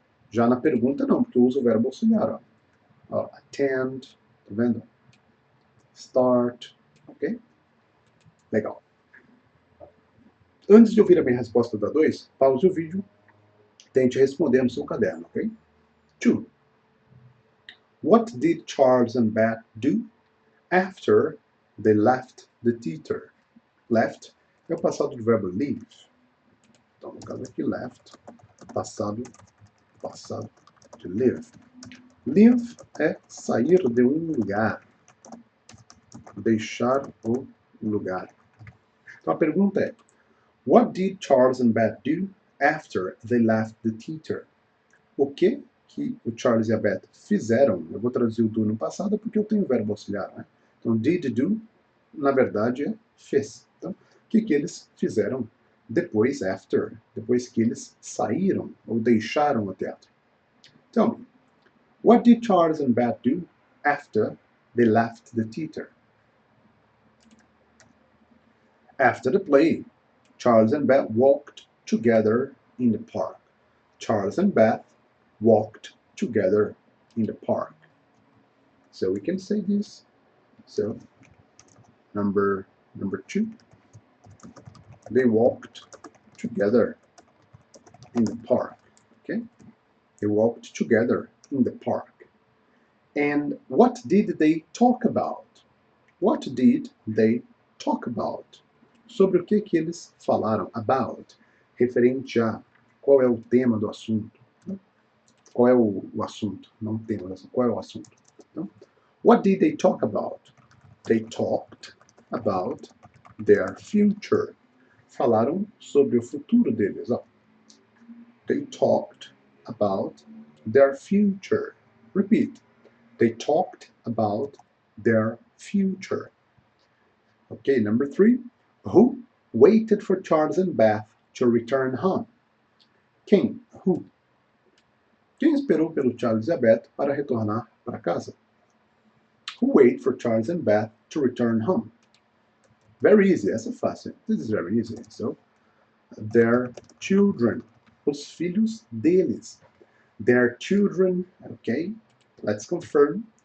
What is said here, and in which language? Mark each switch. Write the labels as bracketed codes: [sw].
[pt] Já na pergunta não, porque eu uso o verbo auxiliar. Attend, tá vendo? Start, ok? Legal. Antes de ouvir a minha resposta da 2, pause o vídeo, tente responder no seu caderno, ok? 2. [en] What did Charles and Beth do after they left the theater? [pt] Left é o passado do verbo leave. Então, no caso aqui, left, passado de live. Leave é sair de um lugar, deixar o lugar. Então, a pergunta é, [en] what did Charles and Beth do after they left the theater? [pt] O que o Charles e a Beth fizeram? Eu vou traduzir o do no passado porque eu tenho o verbo auxiliar, né? Então, did do, na verdade, é fez. Então, o que eles fizeram depois, after, depois que eles saíram ou deixaram o teatro? [en] Tell me, what did Charles and Beth do after they left the theater? After the play, Charles and Beth walked together in the park. Charles and Beth walked together in the park. So we can say this. So number 2. They walked together in the park. Okay? They walked together in the park. And what did they talk about? What did they talk about? [pt] Sobre o que eles falaram? About. Referente a qual é o tema do assunto. Qual é o assunto? Não o tema, qual é o assunto? [en] Então, what did they talk about? They talked about their future. [pt] Falaram sobre o futuro deles. Ó. [en] They talked about their future. Repeat. They talked about their future. Okay, number 3. Who waited for Charles and Beth to return home? [pt] Quem? Who? Quem esperou pelo Charles e a Beth para retornar para casa? [en] Who waited for Charles and Beth to return home? Very easy, [pt] essa é fácil. [en] This is very easy. So, their children. [pt] Os filhos deles. [en] Their children, okay? Let's confirm.